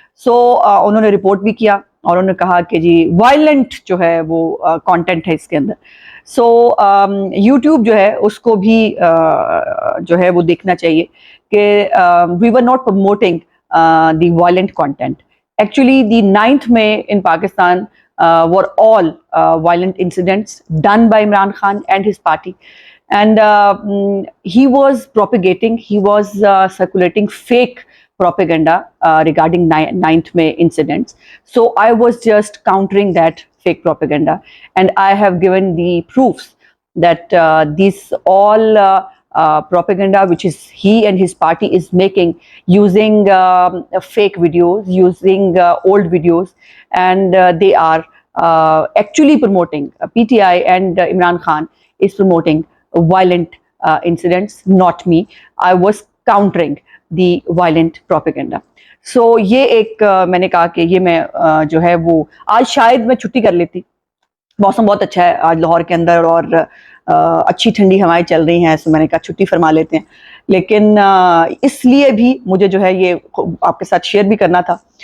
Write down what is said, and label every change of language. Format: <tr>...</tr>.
<ur>سو انہوں نے رپورٹ بھی کیا اور انہوں نے کہا کہ جی وائلنٹ جو ہے وہ کانٹینٹ ہے اس کے اندر. سو یوٹیوب جو ہے اس کو بھی جو ہے وہ دیکھنا چاہیے کہ</ur> <en>We were not promoting the violent content. Actually, the 9th May in Pakistan were all violent incidents done by Imran Khan and his party. And he was propagating, he was circulating fake propaganda regarding 9th May incidents. So I was just countering that fake propaganda. And I have given the proofs that these all propaganda which is he and his party is making using fake videos, using old videos, and they are actually promoting PTI and Imran Khan is promoting violent incidents, not me. I was countering the violent propaganda.</en> <ur>So یہ ایک میں نے کہا کہ یہ میں جو ہے وہ آج شاید میں چھٹی کر لیتی. موسم بہت اچھا ہے آج لاہور کے اندر اور اچھی ٹھنڈی ہوائیں چل رہی ہیں. میں نے کہا چھٹی فرما لیتے ہیں لیکن اس لیے بھی مجھے جو ہے یہ آپ کے ساتھ شیئر بھی کرنا تھا.</ur>